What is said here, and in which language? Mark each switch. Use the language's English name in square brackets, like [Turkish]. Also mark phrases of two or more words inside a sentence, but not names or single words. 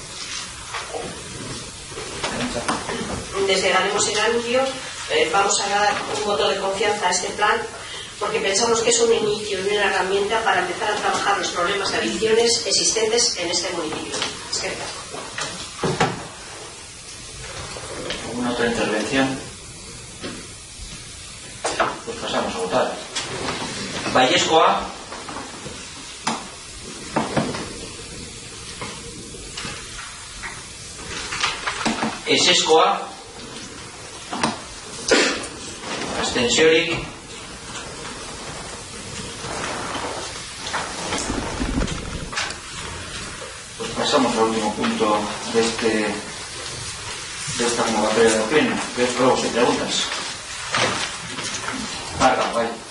[Spanish] Desde Ganemos Erandio vamos a dar un voto de confianza a este plan porque pensamos que es un inicio y una herramienta para empezar a trabajar los problemas de adicciones existentes en este municipio. ¿Alguna otra intervención? Pues pasamos a votar. [Basque] Vallescoa. Ezezkoa. Abstentziorik. [Spanish] Pues pasamos al último punto de esta convocatoria de pleno, que es ruegos y preguntas. Marga, vaya.